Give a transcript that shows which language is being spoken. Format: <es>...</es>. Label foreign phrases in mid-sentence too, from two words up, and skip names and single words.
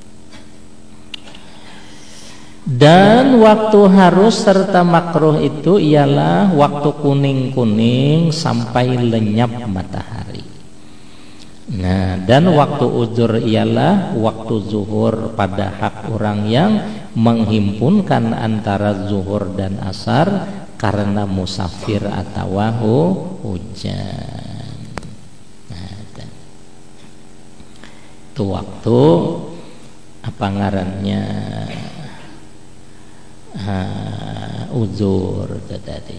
<id>Dan waktu harus serta makruh itu ialah waktu kuning-kuning sampai lenyap matahari. Nah, dan waktu uzur ialah waktu zuhur pada hak orang yang menghimpunkan antara zuhur dan asar karena musafir atau hujan.</id> <bjn>Nah, itu waktu apa ngarannya?</bjn> <id>Uzur tadi.</id>